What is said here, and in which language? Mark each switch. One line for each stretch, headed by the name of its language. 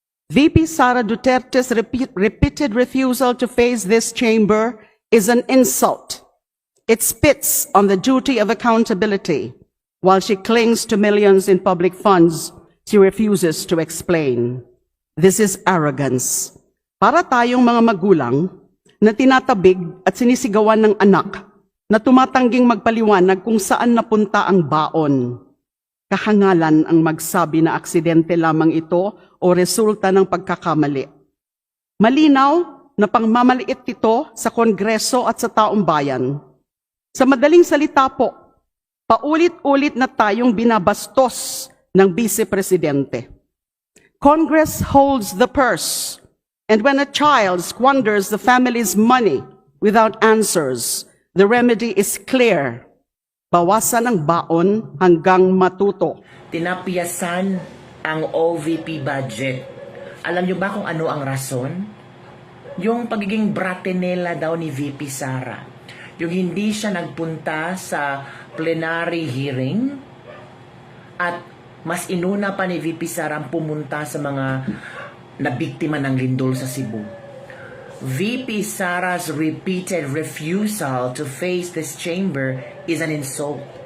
English: VP Sara Duterte's repeated refusal to face this chamber is an insult. It spits on the duty of accountability. While she clings to millions in public funds, she refuses to explain. This is arrogance.
Filipino: Para tayong mga magulang na tinatabig at sinisigawan ng anak na tumatangging magpaliwanag kung saan napunta ang baon. Kahangalan ang magsabi na aksidente lamang ito o resulta ng pagkakamali. Malinaw na pangmamaliit ito sa Kongreso at sa taong bayan. Sa madaling salita po, paulit-ulit na tayong binabastos ng Vice Presidente.
English: Congress holds the purse, and when a child squanders the family's money without answers, the remedy is clear.
Filipino: Bawasan ang baon hanggang matuto. Tinapiyasan ang OVP budget. Alam niyo ba kung ano ang rason? Yung pagiging bratenela daw ni VP Sara. Yung hindi siya nagpunta sa plenary hearing at mas inuna pa ni VP Sara ang pumunta sa mga nabiktima ng lindol sa Cebu.
English: VP Sara's repeated refusal to face this chamber is an insult.